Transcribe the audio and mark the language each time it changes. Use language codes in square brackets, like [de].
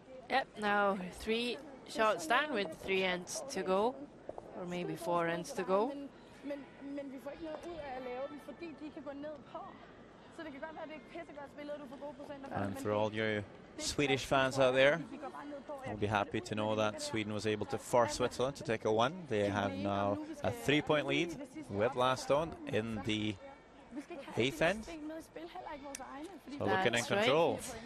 [en] Yep, now 3 shots down with 3 ends to go, or maybe 4 ends to go. [da] Men vi får ikke noget ud af at lave dem, fordi de kan gå ned på. Så det kan godt være, at det ikke pissegodt spillet, og du får gode procenter. [en] And for all your Swedish fans out there, I'll be happy to know that Sweden was able to force Switzerland to take a 1. They have now a 3-point lead with last stone in the 8th end. So looking in That's right. control.